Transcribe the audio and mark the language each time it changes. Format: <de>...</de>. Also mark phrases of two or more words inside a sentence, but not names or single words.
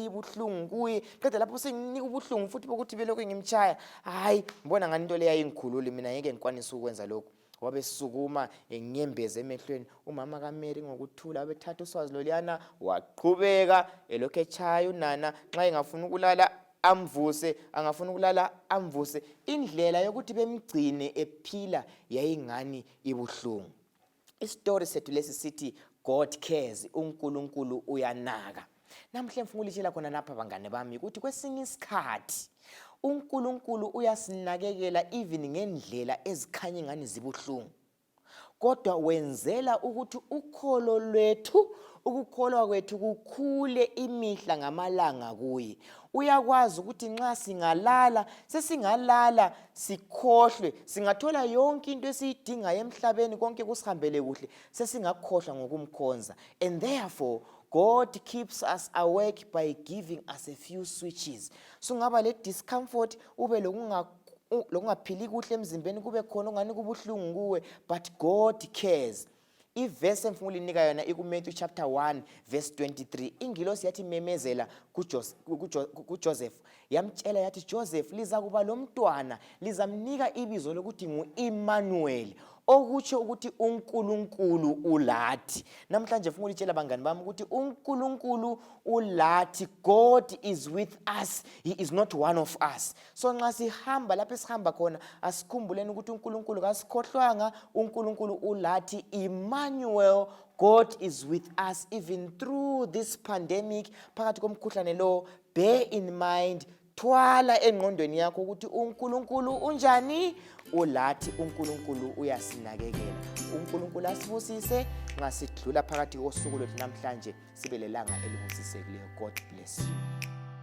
<nd>ibuhlungu kuye qeda lapho senginika ubuhlungu futhi bokuthi belokho ngimchaya hayi mbona ngani into leyi ayingikhulule mina ngeke ngikwanise ukwenza lokho wabesukuma enyembeze emehlweni umama kaMary ngokuthula wabethatha uswazi loliyana waqhubeka elokho echaya unana nxa engafuna ukulala amvuse angafuna ukulala amvuse indlela yokuthi bemgcine ephila yayingani ibuhlungu istory sethu lesi sithi</nd> <en>God cares</en> <nd>uNkulunkulu uyanaka namhle ngifuna ukulitshela khona lapha bangane bami ukuthi kwesinye isikhathi uNkulunkulu uyasinakekela even ngendlela ezikhanya ngani zibuhlungu kodwa wenzela ukuthi ukholo lwethu ukukholwa kwethu kukhule imihla ngamalanga kuye uyakwazi ukuthi nxa singalala sesingalala sikhohlwe singathola yonke into esiyidinga emhlabeni konke kusihambele kuhle sesingakhohlwa ngokumkhonza</nd> <en>and therefore God keeps us awake by giving us a few switches.</en> <nd>So ngaba le discomfort ube lokungaphili kuhle emzimbeni kube khona ongani kubuhlungu kuwe</nd> <en>but God cares.</en> <nd>Iverse engifuna ulinika yona iku-Matthew</nd> <en>chapter 1 verse 23</en> <nd>ingilosi yathi memezela kuJoseph yamtshela yathi Joseph liza kuba lo mntwana lizamnika ibizo lokuthi ngu-Emmanuel okutsho ukuthi uNkulunkulu ulathi namhlanje ngifuna ulitshela bangani bami ukuthi uNkulunkulu ulathi</nd> <en>God is with us he is not one of us</en> <nd>so nxa sihamba lapho esihamba khona asikhumbuleni ukuthi uNkulunkulu kasikhohlwanga uNkulunkulu ulathi Emmanuel</nd> <en>God is with us even through this pandemic</en> <nd>phakathi komkhuhlane lo</nd> <en>bear in mind</en> <nd>thwala engqondweni yakho ukuthi uNkulunkulu unjani ulathi uNkulunkulu uyasinakekela uNkulunkulu asibusise ngasidlula phakathi kosuku lwethu namhlanje sibe lelanga elibusisekileyo</nd> <en>God bless you.</en>